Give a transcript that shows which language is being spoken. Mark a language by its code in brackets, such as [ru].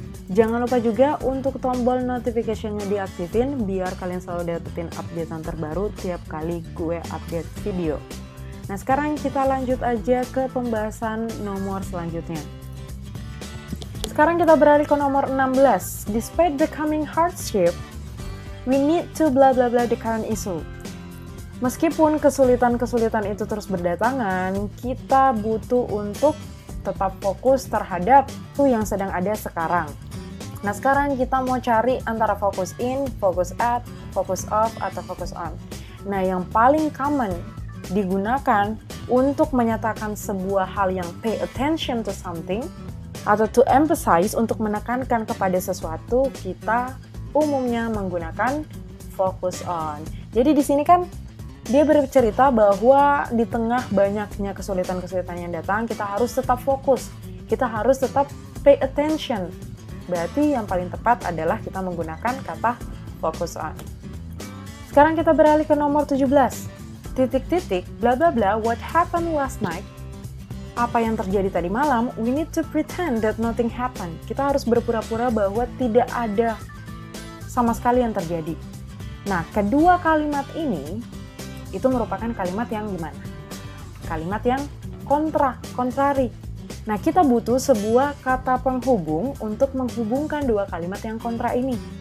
[id] Jangan lupa juga untuk tombol notification-nya diaktifin biar kalian selalu dapetin updatean terbaru tiap kali gue update video. Nah, sekarang kita lanjut aja ke pembahasan nomor selanjutnya. Sekarang kita beralih ke nomor 16. [en] Despite the coming hardship, we need to blah blah blah the current issue. [id] Meskipun kesulitan-kesulitan itu terus berdatangan, kita butuh untuk tetap fokus terhadap itu yang sedang ada sekarang. Nah, sekarang kita mau cari antara focus in, focus at, focus off, atau focus on. Nah, yang paling common digunakan untuk menyatakan sebuah hal yang [en] pay attention to something, [id] atau [en] to emphasize [id] untuk menekankan kepada sesuatu, kita umumnya menggunakan focus on. Jadi di sini kan dia bercerita bahwa di tengah banyaknya kesulitan-kesulitan yang datang, kita harus tetap fokus, kita harus tetap [en] pay attention. [id] Berarti yang paling tepat adalah kita menggunakan kata focus on. Sekarang kita beralih ke nomor 17. Titik-titik, bla bla bla, [en] what happened last night? [id] Apa yang terjadi tadi malam? [en] We need to pretend that nothing happened. [id] Kita harus berpura-pura bahwa tidak ada sama sekali yang terjadi. Nah, kedua kalimat ini itu merupakan kalimat yang gimana? Kalimat yang kontrari. Nah, kita butuh sebuah kata penghubung untuk menghubungkan dua kalimat yang kontra ini.